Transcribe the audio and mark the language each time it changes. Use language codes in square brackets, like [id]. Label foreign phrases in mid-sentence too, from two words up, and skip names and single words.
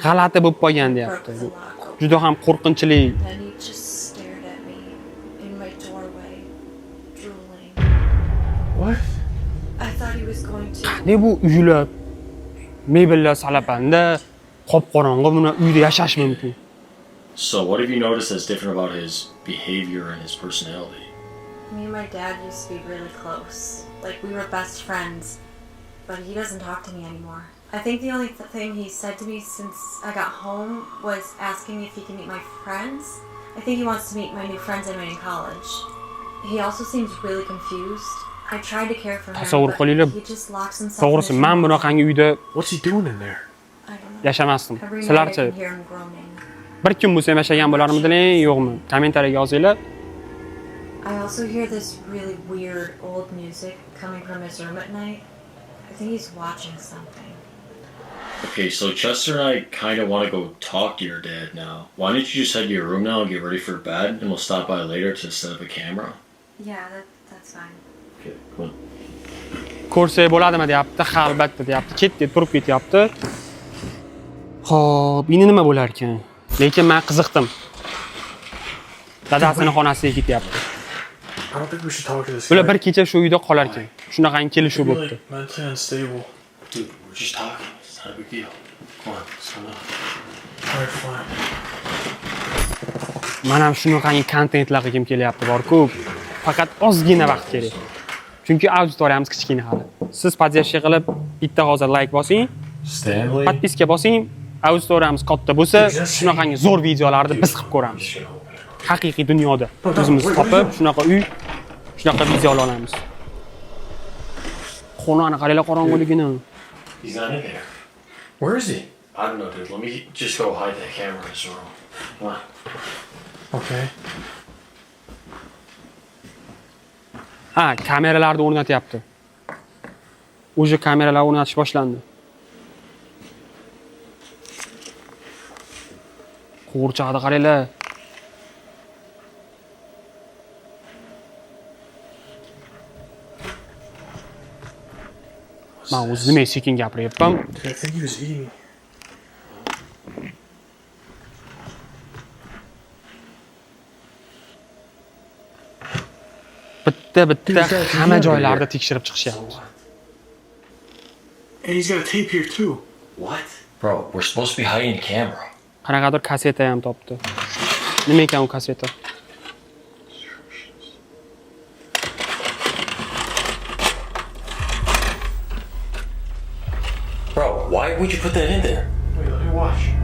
[uz] G'alati bo'lib qolgan [en] Broke [uz] deyapti. [en] the lock open. [uz] Juda ham qo'rqinchli. [en] Then he just stared at me in my doorway, drooling. What? I thought he was going to. [uz] Ne bu uylar, mebellar salapanda, qop-qorong'i buni uyda yashash mumkin. [en] So what have you noticed that's different about his behavior and his personality? Me and my dad used to be really close. Like we were best friends. But he doesn't talk to me anymore. I think the only thing he said to me since I got home was asking me if he can meet my friends. I think he wants to meet my new friends I made in college. He also seems really confused. I tried to care for him, [uz] Tasavvur [en] but [uz] qilinglar. [en] he just locks himself [uz] To'g'risi, [en] in his [uz] men [en] room. [uz] bunaqangi uyda [en] What's he doing in there? I don't know. [uz] yashamasdim. [en] Every night I [uz] Sizlarchi [en] can hear him groaning. [uz] bir kun bo'lsa ham yashagan bo'larmidinglar, yo'qmi? Kommentariyaga yozinglar. [en] I also hear this really weird old music coming from his room at night. I think he's watching something. Okay, so Chester and I kind of want to go talk to your dad now. Why don't you just head to your room now and get ready for bed, and we'll stop by later to set up a camera? Yeah, that's fine. Okay, come on. [uz] Ko'rsak bo'ladimi deyapti, ha albatta deyapti. Ketdi, turib ketyapti. Xo'p, endi nima bo'lar ekan? Lekin men qiziqdim. Dadasining xonasiga ketyapti. [en] I don't think we should talk to this [uz] Bular [en] guy. [uz] bir kecha shu uyda qolar ekan. Shunaqangi kelishuv [en] He's [uz] bo'libdi. [en] like mentally unstable. Dude, we're just talking. It's not a big deal. Come on, let's go now. Alright, fine. [uz] Men ham shunaqangi kontentlar qilgim kelyapti, bor-ku. Faqat ozgina vaqt kerak. Chunki auditoriyamiz kichkina hali. Siz podyashka qilib bitta hozir like bosing, Stanley? podpiska bosing, auditoriyamiz katta bo'lsa, shunaqangi zo'r videolarni biz qilib ko'ramiz. Haqiqiy dunyoda o'zimiz topib, shunaqa uy, shunaqa video olamiz. Xonani qaranglar qorong'iligini. [en] He's not in there. Where is he? I don't know, dude. Let me just go hide that camera in his room. Come on. Okay. [uz] Ha, kameralarni o'rnatyapti. O'sha kameralar o'rnatish boshlandi. Qo'rchoqni qaranglar. Men o'zim sekin gapiryapman. [en] I think he was eating. [uz] Bitta hamma joylarda tekshirib chiqishyapti. [en] And he's got a tape here too. What? Bro, we're supposed to be hiding the camera. [uz] Qanaqadir kaseta ham topdi. Nima ekan u kaseta? [en] Bro, why would you put that in there? Wait, let me watch.